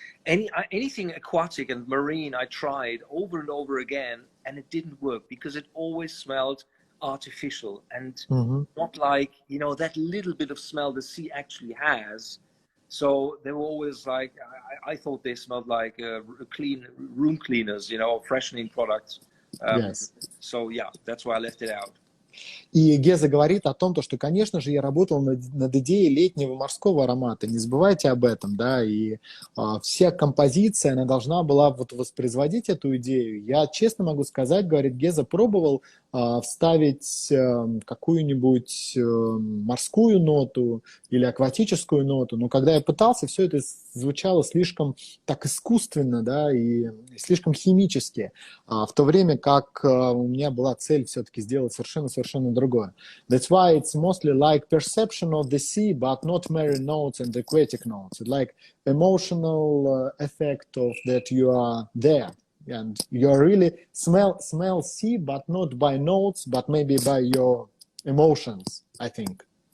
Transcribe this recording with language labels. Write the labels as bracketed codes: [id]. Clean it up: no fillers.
[en] Anything aquatic and marine, I tried over and over again, and it didn't work because it always smelled artificial and not like, you know, that little bit of smell the sea actually has. So they were always like, I thought they smelled like clean room cleaners, you know, freshening products. Yes. So yeah, that's why I left it out. [ru] И Геза говорит о том, что, конечно же, я работал над идеей летнего морского аромата. Не забывайте об этом, да, и вся композиция, она должна была вот воспроизводить эту идею. Я честно могу сказать, говорит Геза, пробовал вставить какую-нибудь морскую ноту или акватическую ноту, но когда я пытался, все это звучало слишком так искусственно, да, и слишком химически, в то время как у меня была цель все-таки сделать совершенно другое. [en] That's why it's mostly like perception of the sea, but not marine notes and aquatic notes. It's like emotional effect of that you are there. And you really smell sea, but not by notes, but maybe by your emotions, I think.